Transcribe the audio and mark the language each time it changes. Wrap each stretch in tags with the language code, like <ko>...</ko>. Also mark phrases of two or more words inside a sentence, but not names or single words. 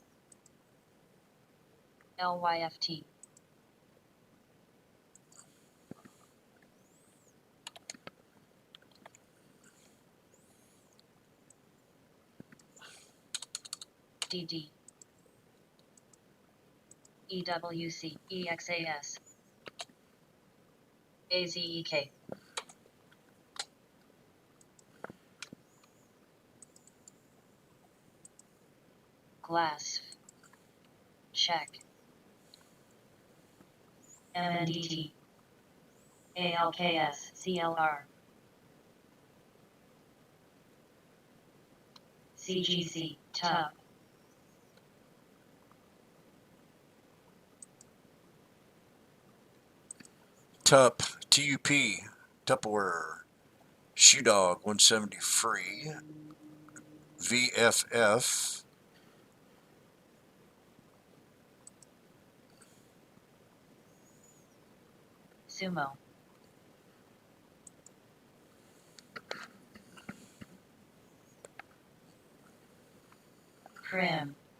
<en>LYFT. DD. EWC. EXAS. AZEK. Glass. Check. MNDT. ALKS. CLR. CGC. Tub. TUP. TUP. Tupperware. Shoe Dog 170 free. VFF. Sumo. Prim.</en>